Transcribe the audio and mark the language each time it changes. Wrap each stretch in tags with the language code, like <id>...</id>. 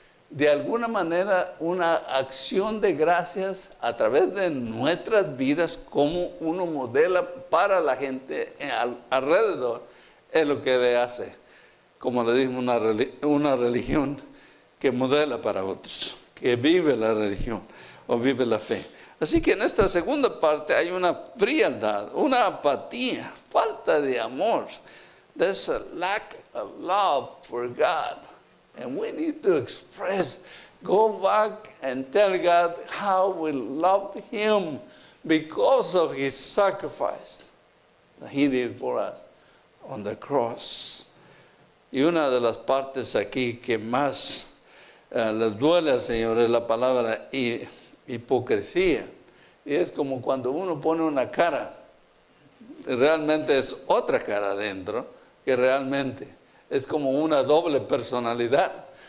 <es>de alguna manera una acción de gracias a través de nuestras vidas, como uno modela para la gente alrededor, es lo que le hace, como le digo, una religión que modela para otros, que vive la religión o vive la fe. Así que en esta segunda parte hay una frialdad, una apatía, falta de amor.</es> <en>There's a lack of love for God. And we need to go back and tell God how we love Him because of His sacrifice that He did for us on the cross.</en> <es>Y una de las partes aquí que más les duele al Señor es la palabra hipocresía. Y es como cuando uno pone una cara, realmente es otra cara adentro, que realmente es como una doble personalidad.</es>